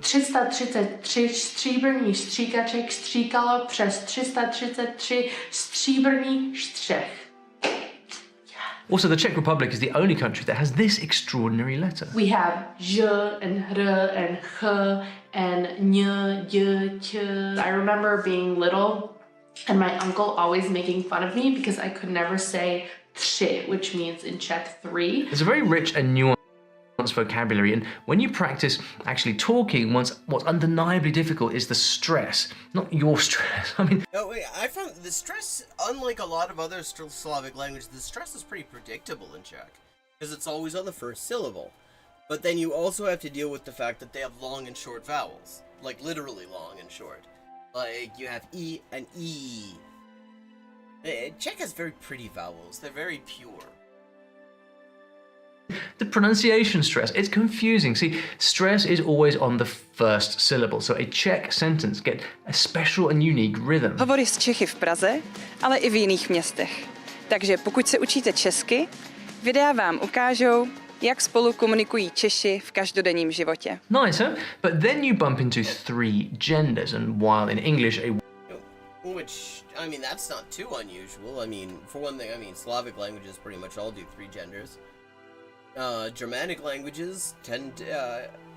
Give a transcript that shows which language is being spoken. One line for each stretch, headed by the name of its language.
Czech: 333 stříbrných stříkaček stříkalo přes 333 stříbrných střech.
English: Also, the Czech Republic is the only country that has this extraordinary letter. We have j and r and h and ny, y, ch. I remember being little and my uncle always making fun of me because I could never say tři, which means in Czech 3. It's a very rich and nuanced vocabulary, and when you practice actually talking, what's undeniably difficult is the stress, not your stress. I mean... Oh, wait, I found the stress, unlike a lot of other Slavic languages, the stress is pretty predictable in Czech, because it's always on the first syllable. But then you also have to deal with the fact that they have long and short vowels, like literally long and short. Like, you have E and E. Czech has very pretty vowels. They're very pure. The pronunciation stress, it's confusing. See, stress is always on the first syllable, so a Czech sentence gets a special and unique rhythm.
Czech: Hovory s Čechy v Praze, ale i v jiných městech. Takže pokud se učíte česky, videa vám ukážou, jak spolu komunikují Češi v každodenním životě.
English: Nice, huh? But then you bump into 3 genders, and while in English a... Which, I mean, that's not too unusual. I mean, for one thing, I mean, Slavic languages pretty much all do 3 genders. Germanic languages tend to...